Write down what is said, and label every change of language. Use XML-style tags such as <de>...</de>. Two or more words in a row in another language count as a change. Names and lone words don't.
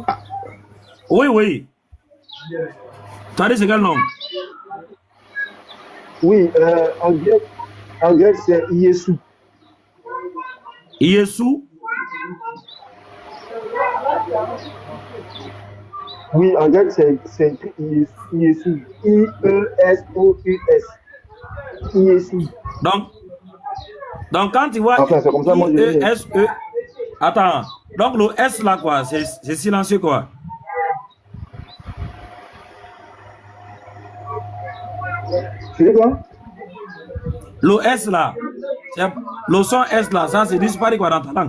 <fr>Oui. Tu as dit c'est quel nom? Oui, en grec c'est Yesou. Yesou? Oui, en grec c'est écrit Yesou. I-E-S-O-U-S. Yesou. Donc quand tu vois enfin, c'est comme ça, moi, I-E-S-E. Attends, donc le S là quoi, c'est silencieux quoi. Tu dis quoi? Le S là, le son S là, ça c'est disparu quoi dans ta langue.</fr>